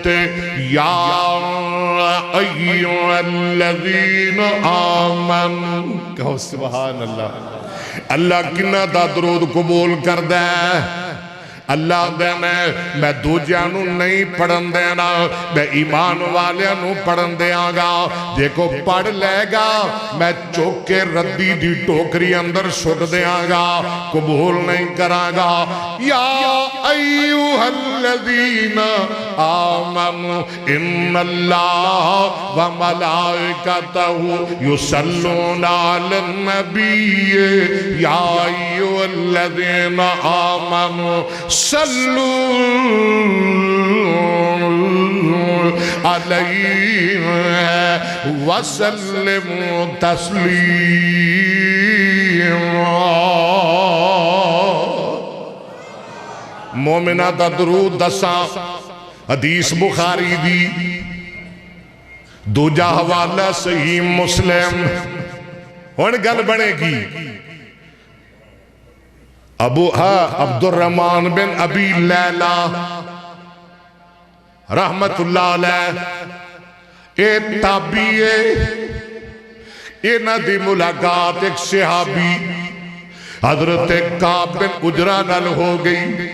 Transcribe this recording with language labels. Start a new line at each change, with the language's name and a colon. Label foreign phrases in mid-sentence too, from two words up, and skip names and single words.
Arabic: یا ایھا الذین آمنوا
Punjabi: کہو سبحان اللہ. اللہ کنہ دا درود قبول کر دے اللہ دینے میں دوجیانو نہیں پڑھن دینا میں ایمان والیانو پڑھن دیاں گا دیکھو پڑھ لے گا میں چوکے ردی دی ٹوکری اندر سٹ دیاں گا قبول نہیں کراں گا.
Arabic: یا ایوہ الذین آمنوا ان اللہ و ملائکتہ یصلون علی النبی یا ایوہ الذین آمنوا صلو علیہ وسلم تسلیما.
Punjabi: مومنہ دا درود دساں حدیث بخاری دی دوجا حوالہ صحیح مسلم. ہن گل بنے گی ابو عبد الرحمن بن ابی لیلہ
Arabic: رحمت اللہ علیہ
Punjabi: اے تابعی انہاں دی ملاقات ایک صحابی حضرت کعب بن عجرہ نال ہو گئی.